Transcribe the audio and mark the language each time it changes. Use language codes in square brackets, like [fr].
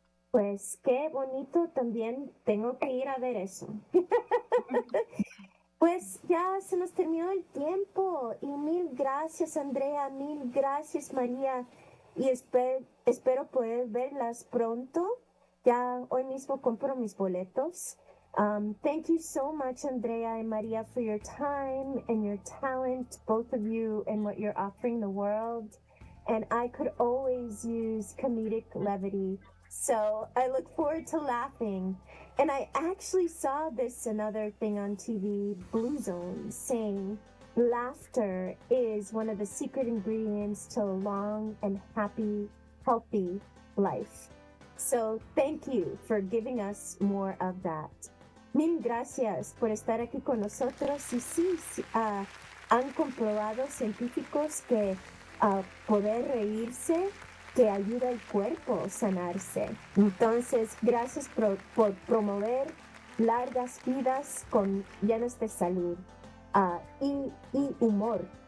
[es] Pues qué bonito, también tengo que ir a ver eso. Pues ya se nos terminó el tiempo, y mil gracias, Andrea, mil gracias, María, y espero poder verlas pronto. ya hoy mismo compro mis boletos. [en] Thank you so much, Andrea and Maria, for your time and your talent, both of you, and what you're offering the world. And I could always use comedic levity. So I look forward to laughing. And I actually saw this another thing on TV, Blue Zone, saying laughter is one of the secret ingredients to a long and happy, healthy life. So thank you for giving us more of that. [es] Mil gracias por estar aquí con nosotros. Y sí, han comprobado científicos que poder reírse que ayuda al cuerpo a sanarse. Entonces, gracias por promover largas vidas llenas de salud y humor.